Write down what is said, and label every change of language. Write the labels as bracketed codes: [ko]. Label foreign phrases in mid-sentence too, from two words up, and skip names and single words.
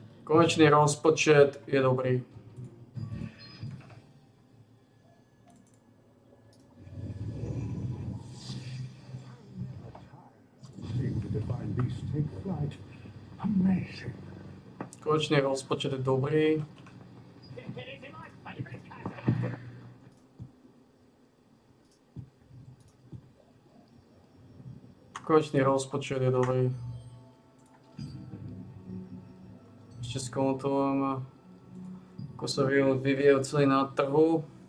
[sk] Konečný rozpočet je dobrý. [en] Seeing the divine beast take flight. Amazing. [sk] Konečný rozpočet je dobrý. Konečný rozpočet je dobrý. Ešte skontrolujeme, ako sa vyvíjajú ceny na trhu.